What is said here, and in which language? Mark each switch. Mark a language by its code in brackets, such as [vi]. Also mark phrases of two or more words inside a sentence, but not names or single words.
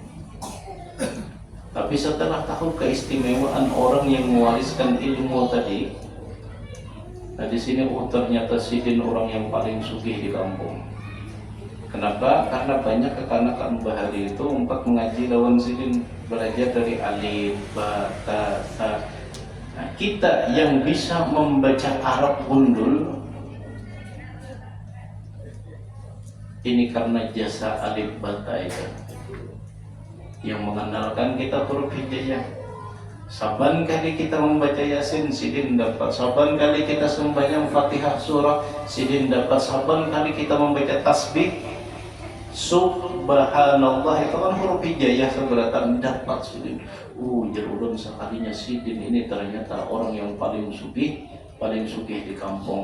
[bjn] Tapi setelah tahu keistimewaan orang yang mewariskan ilmu tadi, nah di sini ternyata sidin orang yang paling sugih di kampung. Kenapa? Karena banyak kekanakan bahari itu empat mengaji lawan sidin, belajar dari alif, ba, ta, ta. Nah, kita yang bisa membaca Arab gundul ini karena jasa alif bata itu yang mengandalkan kita huruf hijaiyah. Saban kali kita membaca Yasin, sidin dapat. Saban kali kita sembahyang Fatihah surah, sidin dapat. Saban kali kita membaca tasbih, subhanallah, itu kan huruf hijaiyah seberatan dapat sidin. Jerulun sekalinya sidin ini ternyata orang yang paling sugih di kampung.